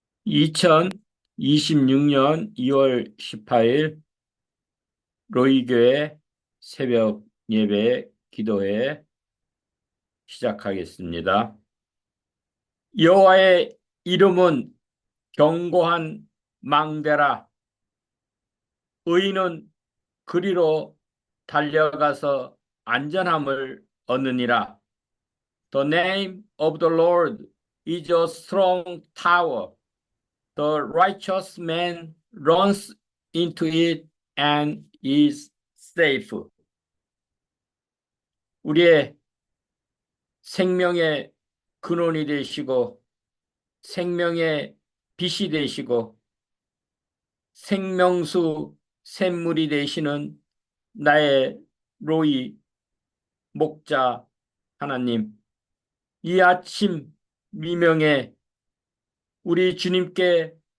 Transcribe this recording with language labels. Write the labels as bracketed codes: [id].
[ko] 2026년 2월 18일 로이교회 새벽 예배 기도회 시작하겠습니다. 여호와의 이름은 견고한 망대라. 의인은 그리로 달려가서 안전함을 얻느니라. [en] The name of the Lord is a strong tower. The righteous man runs into it and is safe. [ko] 우리의 생명의 근원이 되시고 생명의 빛이 되시고 생명수 샘물이 되시는 나의 로이 목자 하나님, 이 아침 미명에 우리 주님께